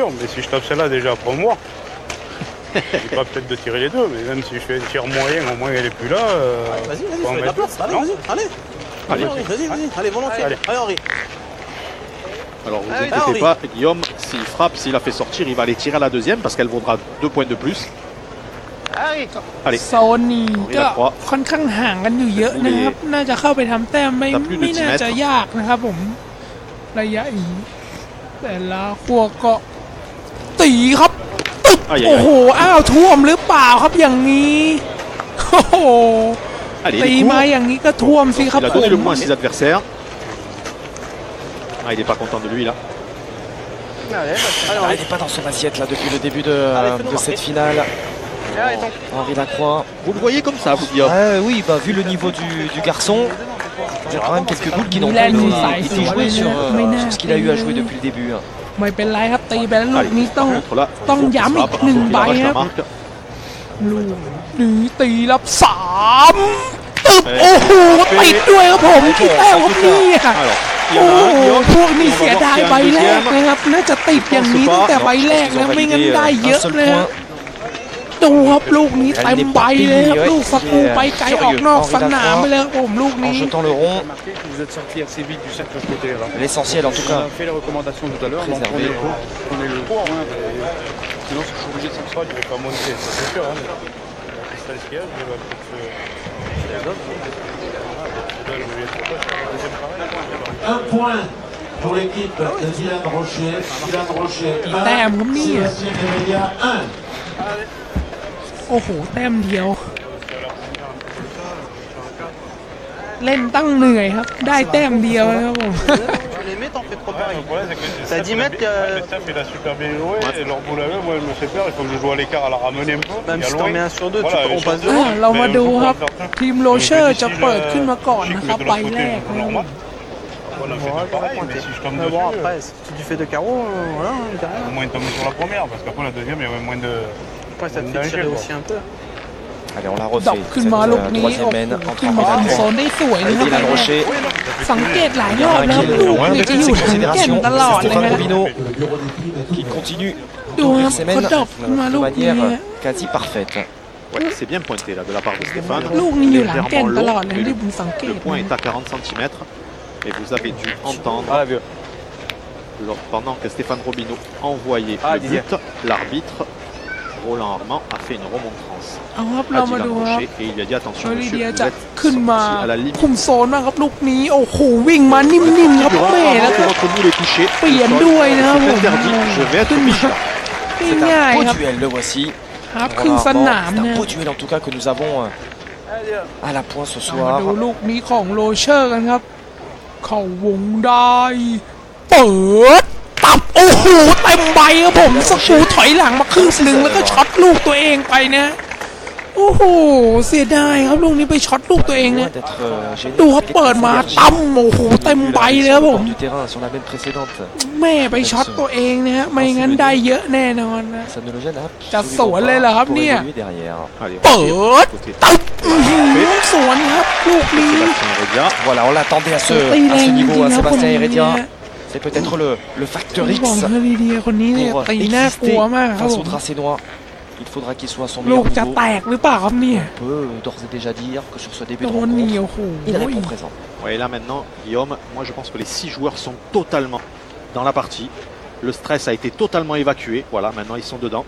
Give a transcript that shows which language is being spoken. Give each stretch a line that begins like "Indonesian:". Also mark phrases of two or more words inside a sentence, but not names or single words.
French: Mais si je tape celle-là déjà après moi, j'ai pas peut-être de tirer les deux, mais même si je fais un tir moyen, au moins elle est plus là. Vas-y, faut en fais de la mettre place. deux. Allez, Non. vas-y, allez. Allez. Vas-y. Allez, volontiers. Allez. Allez, Henri. Alors vous Ah oui, inquiétez Henri. pas, Guillaume, s'il frappe, s'il a fait sortir, il va aller tirer à la deuxième parce qu'elle vaudra 2 points de plus. Allez.
Thai: โซนนี้ก็ค่อนข้างห่างกันอยู่เยอะนะครับ น่าจะเข้าไปทำแต้มไม่น่าจะยากนะครับผมระยะนี้แต่ละขั้วก็ตีครับตึก
French: Aïe, aïe,
Thai: โอ้
French: aïe.
Thai: โหอ้าวท่วมหรือเปล่าครับอย่างนี้โอ้โห
French: Allez,
Thai: ตี
French: les coups.
Thai: มาอย่างนี้ก็ท่วมสิครับ
French: Il a
Thai: ผ
French: donné
Thai: ม
French: le point à ses adversaires. Ah, il n'est pas content de lui là. Allez, Ah, il n'est pas dans son assiette là depuis le début de Allez, fais-nous cette marquer. finale. Henri Lacroix. Vous le voyez comme ça, vous, Guillaume? Oui, bah, vu le niveau du garçon, il y a quand même quelques boules qui n'ont pas été jouées sur ce qu'il a eu à jouer depuis le début.
Thai: ไม่เป็นไรครับตีไปแล้วลูกนี้
French: Par contre, là,
Thai: ต้องย้ำอีก
French: il
Thai: 1 ใบ
French: arrache
Thai: ค
French: la
Thai: รับ
French: marque.
Thai: ลูกนี้ตีรับ3ตึบโอ้โหติดด้วยครับผมกี่แต้มครับเนี่ย
French: Alors, il y
Thai: โอ้
French: en a un,
Thai: โห
French: Guillaume.
Thai: พวกนี้เสียดายใบแรกนะครับน่าจะติดอย่างนี้ตั้งแต่ใบแรกนะไม่งั้นได้เยอะเลยครับดูครับลูกนี้เต็มใบเลยครับลูกสกรูไปไกลออกนอกสนามไปเลยครับผมลูก
French: En
Thai: นี้
French: jetant le rond, Vous êtes sorti assez vite du cercle côté. Là. l'essentiel en tout On cas. a fait les recommandations tout à l'heure. Donc Préserver. on est le point. Sinon, je suis obligé de s'en il ne va pas monter, ça c'est sûr. Hein. C'est ce qu'il y a, je vais Un point pour l'équipe de Dylan Rocher. Dylan Rocher 1, Damn, Mia. Sébastien Heredia 1. โอ้โหแต้มเดียว เล่นตั้งเหนื่อยครับ ได้แต้มเดียวนะครับผม Les mets, t'en fais trop Le pareil. problème, c'est que T'as 10 mètres, le staff, il a super bien joué. Et leur boule à eux, moi, je me fais peur. Il faut que je joue à l'écart à la ramener un peu. Même et à si t'en loin. mets un sur deux, Voilà, on passe
Thai: อ่า
French: devant.
Thai: เรามาดูครับ ทีมโรเชอร์จะเปิดขึ้นมาก่อนนะครับใบแรกนะครับผม
French: Voilà, On fait va pareil, mais pointer. si je tombe Mais bon, dessus, après, si tu fais de carreaux, voilà, derrière. au moins de tomber sur la première, parce qu'après la deuxième, il y avait moins de. Après, ça te fait tirer aussi un peu. Allez, on la
Thai: ดอก
French: refait.
Thai: ขึ้น
French: Cette
Thai: มาลูกนี้
French: troisième
Thai: โอ้โห
French: mène entre
Thai: ขึ้น
French: Henri
Thai: มาคุม
French: Lacroix
Thai: โซนได้สวยนะ
French: et
Thai: ครับ
French: Dylan Rocher.
Thai: สังเกตหลายรอบแล้วลูกนี่จะอยู่หลังแก่นตลอดเลย
French: Stéphane
Thai: นะ
French: Robino Le bureau d'études a tout qui continue D'où d'ouvrir un ses mènes product, de Malou, manière mais- quasi parfaite. Ouais, c'est bien pointé là de la part de Stéphane.
Thai: ลูกนี้อยู่หลังแก่น
French: Légèrement
Thai: ตลอ
French: long,
Thai: ดเลย
French: mais
Thai: ที่ผมสังเก
French: le
Thai: ต
French: point
Thai: นะ
French: est à 40 cm. Et vous avez dû entendre, pendant que Stéphane Robino envoyait le but, l'arbitre Roland Armand a fait une remontrance
Thai: เอาครับ
French: à
Thai: เรามา
French: Dylan
Thai: ดูครับ
French: Rocher et il lui a dit attention
Thai: โอลิ
French: monsieur,
Thai: เดีย
French: vous
Thai: จะ
French: êtes
Thai: ขึ้นมา
French: sorti à la limite.
Thai: คุมโซนนะครับลูกนี้โอ้โหวิ่งมานิ่มๆครับ
French: Durant,
Thai: แม่แล้ว
French: avant
Thai: ก็
French: que votre moule est touché,
Thai: เปลี่ยน
French: le sol,
Thai: ด้วยนะครับผม
French: c'est interdit, je vais être
Thai: ขึ้นมา
French: vigilant. C'est
Thai: ง่าย
French: un
Thai: ๆค
French: beau
Thai: รับ
French: duel, le voici.
Thai: ครับครึ่งสนาม
French: C'est
Thai: นะ
French: un beau duel en tout cas que nous avons à la pointe ce
Thai: เรามา
French: soir.
Thai: ดูลูกนี้ของโรเชอร์กันครับ เข้าวงได้เปิดตับโอ้โหเต็มใบครับผมสกรูถอยหลังมาครึ่งหนึ่งแล้วก็ช็อตลูกตัวเองไปนะโอ้โหเสียดายครับลูกนี้ไปช็อตลูกตัวเองนะ
French: Loin d'être gêné
Thai: ดู
French: par
Thai: ครับ
French: quelques
Thai: เปิดมา
French: énergies
Thai: ตั้มโอ้โหเต็มใบเลยครับผม
French: du terrain sur la mène précédente.
Thai: แม่ไปช็อตตัวเองนะฮะไม่งั้นได้เยอะแน่นอนนะ
French: Ça ne le gêne
Thai: จะ
French: absolument
Thai: สวนเลยเหรอครับ
French: pas pour
Thai: เนี่ย
French: évoluer derrière. Allez,
Thai: เปิ
French: Rocher,
Thai: ด
French: côté
Thai: ตับอื้อหือสวนครับลูกนี้
French: Sébastien Heredia. Voilà, on l'attendait à
Thai: ตี
French: ce
Thai: แรงจริง
French: niveau,
Thai: ๆ
French: hein,
Thai: ครับผม
French: Sébastien
Thai: เนี่ย
French: Heredia. C'est peut-être le facteur
Thai: ผม
French: X
Thai: บอกเฮลิเดียคนนี้เนี่ย
French: pour
Thai: ตีน่ากลัว
French: exister
Thai: มากครับผ
French: face
Thai: ม
French: au tracé noir. Il faudra qu'il soit à son
Thai: ลู
French: meilleur
Thai: กจะ
French: niveau.
Thai: แตกหรือเปล่าครับเนี่ย
French: On peut d'ores et déjà dire que sur ce début
Thai: โด
French: de
Thai: นเหนี
French: rencontre,
Thai: ยวโอ้โห
French: il répond présent. Ouais, et là maintenant, Guillaume, moi je pense que les 6 joueurs sont totalement dans la partie. Le stress a été totalement évacué. Voilà, maintenant ils sont dedans.